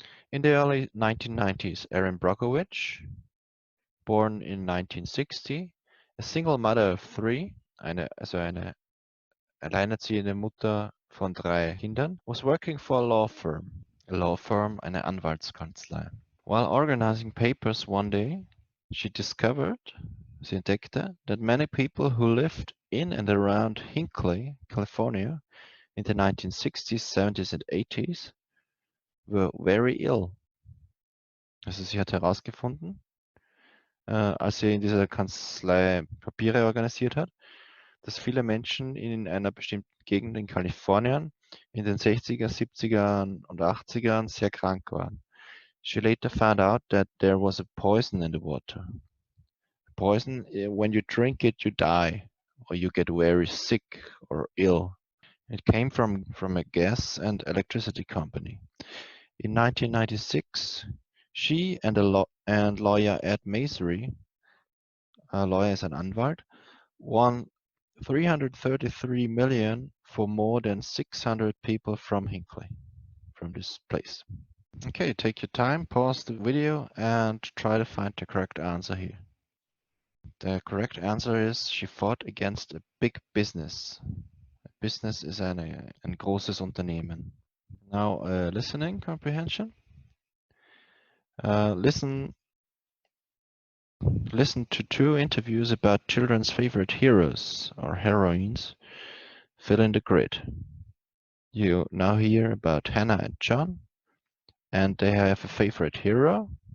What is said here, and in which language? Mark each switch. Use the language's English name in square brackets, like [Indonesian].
[English] In the early 1990s, Erin Brockowitz, born in 1960, a single mother of 3, [German] eine alleinerziehende Mutter von 3 Kindern, [English] was working for a law firm, [German] eine Anwaltskanzlei. [English] While organizing papers one day, she [German] sie entdeckte, [English] that many people who lived in and around Hinckley, California, in the 1960s, 70s and 80s were very ill. [German] Also sie hat herausgefunden, als sie in dieser Kanzlei Papiere organisiert hat, dass viele Menschen in einer bestimmten Gegend in Kalifornien in den 60er, 70ern und 80ern sehr krank waren. [English] She later found out that there was a poison in the water. Poison, when you drink it, you die, or you get very sick or ill. It came from a gas and electricity company. In 1996, she and lawyer Ed Masery, a lawyer is an Anwalt, won 333 million for more than 600 people from Hinckley, from this place. Okay, take your time, pause the video and try to find the correct answer here. The correct answer is she fought against a big business. A business is [German] ein großes Unternehmen. [English] Now, listening comprehension. Listen to 2 interviews about children's favorite heroes or heroines. Fill in the grid. You now hear about Hannah and John, and they have a favorite hero.